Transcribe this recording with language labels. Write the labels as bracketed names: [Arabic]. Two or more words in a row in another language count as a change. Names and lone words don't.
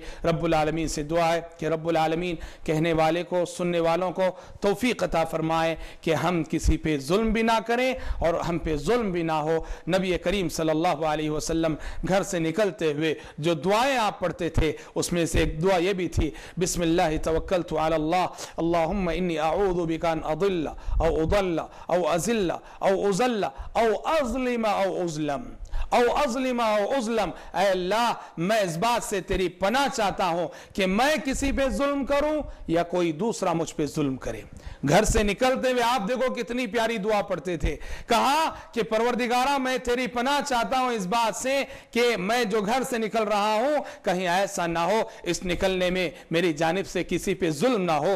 [Urdu] رب العالمین سے دعا ہے کہ رب العالمین کہنے والے کو, سننے والوں کو توفیق عطا فرمائے کہ ہم کسی پہ ظلم بھی نہ کریں اور ہم پہ ظلم بھی نہ ہو. نبی کریم [Arabic] صلی اللہ علیہ وسلم [Urdu] گھر سے نکلتے ہوئے جو دعائیں آپ پڑھتے تھے اس میں سے ایک دعا یہ بھی تھی, [Arabic] بسم اللہ توکلت علی اللہ اللہم انی اعوذ بک ان اضل او اضل او ازل او ازل او اظلم او ازلم او اظلم. [Urdu] اے اللہ میں اس بات سے تیری پناہ چاہتا ہوں کہ میں کسی پہ ظلم کروں یا کوئی دوسرا مجھ پہ ظلم کرے. گھر سے نکلتے ہوئے آپ دیکھو کتنی پیاری دعا پڑھتے تھے. کہا کہ پروردگارہ میں تیری پناہ چاہتا ہوں اس بات سے کہ میں جو گھر سے نکل رہا ہوں کہیں ایسا نہ ہو اس نکلنے میں میری جانب سے کسی پہ ظلم نہ ہو.